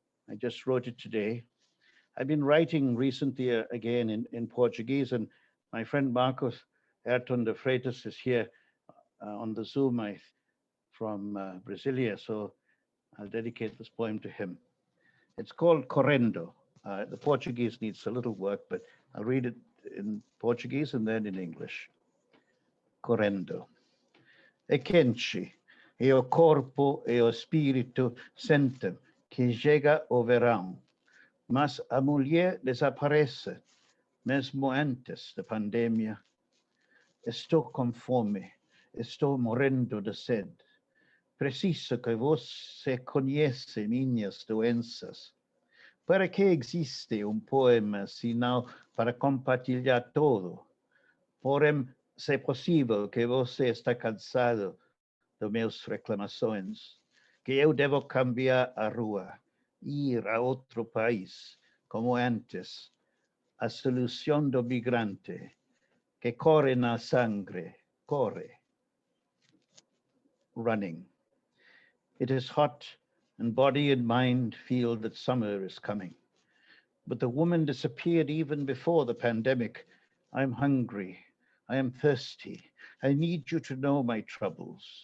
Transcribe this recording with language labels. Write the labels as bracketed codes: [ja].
[en] I just wrote it today. I've been writing recently again in Portuguese, and my friend Marcos Ayrton de Freitas is here on the Zoom from Brasilia, so I'll dedicate this poem to him. It's called Correndo. The Portuguese needs a little work, but I'll read it in Portuguese and then in English. [pt] Correndo. É quente, e o corpo e o espírito sentem que chega o verão, mas a mulher desaparece, mesmo antes da pandemia. Estou com fome, estou morrendo de sede. Preciso que você conheça minhas doenças. Para que existe poema, se não para compartilhar tudo? Porém, se é possível que você está cansado de minhas reclamações, que eu devo cambiar a rua, ir a outro país, como antes, a solução do migrante, que corre na sangue, corre. [en] Running. It is hot, and body and mind feel that summer is coming. But the woman disappeared even before the pandemic. I'm hungry. I am thirsty. I need you to know my troubles.